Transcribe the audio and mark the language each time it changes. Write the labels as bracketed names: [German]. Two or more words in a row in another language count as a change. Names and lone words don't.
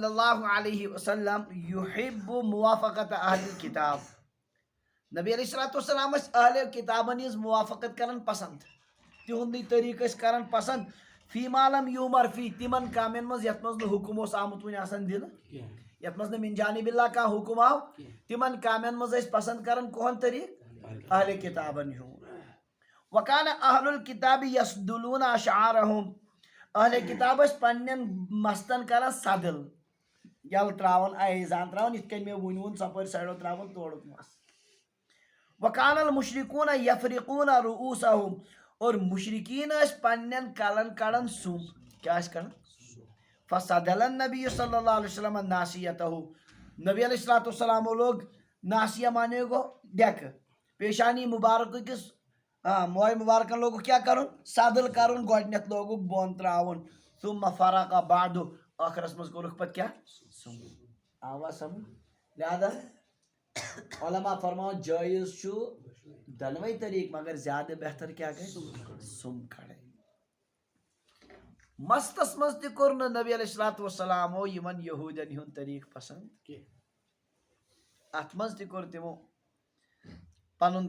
[Arabic] اللہ علیہ وسلم یحب موافقت اہل الکتاب [Kashmiri] نبی [Arabic] علیہ الصلوۃ والسلام [Kashmiri] ٲسۍ اہل کتابن ہٕنٛز موافقت کران پسند تِہُنٛدُے طریٖقہٕ ٲسۍ کران پسند [Arabic] فی ما لم یومر [Kashmiri] فی تِمن کامٮ۪ن منٛز یتھ منٛز نہٕ حُکم اوس آمُت وُنہِ آسان دِنہٕ یتھ منٛز نہٕ [Arabic] من جانب اللہ [Kashmiri] کانٛہہ حُکم آو تِمن کامٮ۪ن منٛز ٲسۍ پسند کران کُہُنٛد طریٖقہٕ اہل کتابن ہُنٛد [Arabic] وکان اہل الکتاب یسدلون اشعارہم [Kashmiri] اہل کتاب ٲسۍ پننٮ۪ن مستن کران سدل یلہٕ تراوان ایزان تراوان یِتھ کٔنۍ مےٚ وُنہِ ووٚن ژۄپٲرۍ سایڈو تراوان تورُک مس [Arabic] وکان المشرکون یفرقون رؤوسہم [Kashmiri] اور مشرکین ٲسۍ پننٮ۪ن کلن کڑان سُم کیٛاہ ٲسۍ کڑان [Arabic] فصدل النبی صلی اللہ علیہ وسلم ناسیتہ [Kashmiri] نبی [Arabic] علیہ الصلوۃ [Kashmiri] والسلامو لوگ ناسیہ مانے گوٚو ڈیکہٕ پیشانی مبارک أکِس موے مبارکن لوگُکھ کیٛاہ کرُن سدل کرُن گۄڈٕنٮ۪تھ لوگُکھ بۄن تراوُن [Arabic] ثم فرق [Kashmiri] بعد ٲخرس منٛز کوٚرُکھ پتہٕ کیٛاہ سُم آوا سمجھ لہذا علماء فرماوان جٲیز چھُ دۄنوَے طریٖقہٕ مگر زیادٕ بہتر کیٛاہ گژھِ سُم کڑٕنۍ مستس منٛز تہِ کوٚر نہٕ نبی [Arabic] علیہ الصلوۃ [Kashmiri] والسلامو یِمن یہوٗدٮ۪ن ہُنٛد طریٖقہٕ پسنٛد اتھ منٛز تہِ کوٚر تِمو پنُن